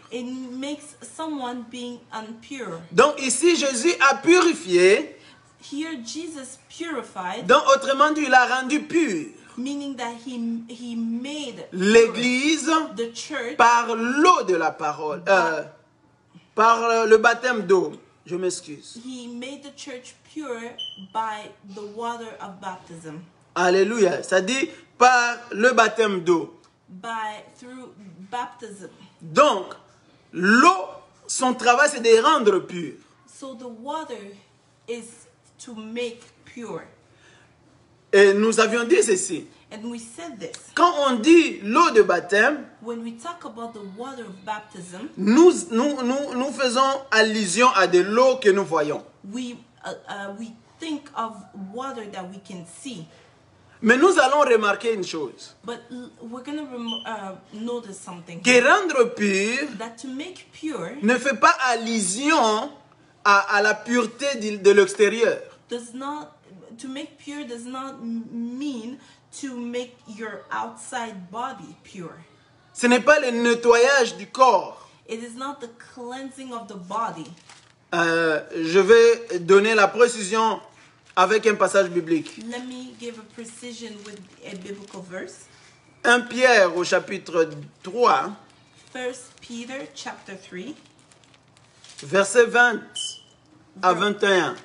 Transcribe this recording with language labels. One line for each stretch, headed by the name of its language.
English: it makes someone being impure.
French: Donc ici, Jésus a purifié,
English: Here, Jesus purified,
French: donc autrement dit, il a rendu pur
English: meaning that he made
French: l'Église
English: the church
French: par l'eau de la parole, par le baptême d'eau. Je m'excuse.
English: He made the church pure by the water of baptism.
French: Alléluia. Ça dit par le baptême d'eau.
English: Through baptism.
French: Donc, l'eau, son travail, c'est de rendre pur.
English: So the water is to make pure.
French: Et nous avions dit ceci.
English: And we said this.
French: Quand on dit l'eau de baptême,
English: When we talk about the water of baptism,
French: nous faisons allusion à de l'eau que nous voyons.
English: we think of water that we can see.
French: Mais nous allons remarquer une chose.
English: But we're going to notice something.
French: Que rendre pur
English: That to make pure
French: ne fait pas allusion à la pureté de l'extérieur.
English: to make pure does not mean to make your outside body pure.
French: Ce n'est pas le nettoyage du corps.
English: It is not the cleansing of the body.
French: Je vais donner la précision avec un passage biblique.
English: Let me give a precision with a biblical verse.
French: 1 Pierre au chapitre 3,
English: 1 Peter chapter 3,
French: versets 20 à 21.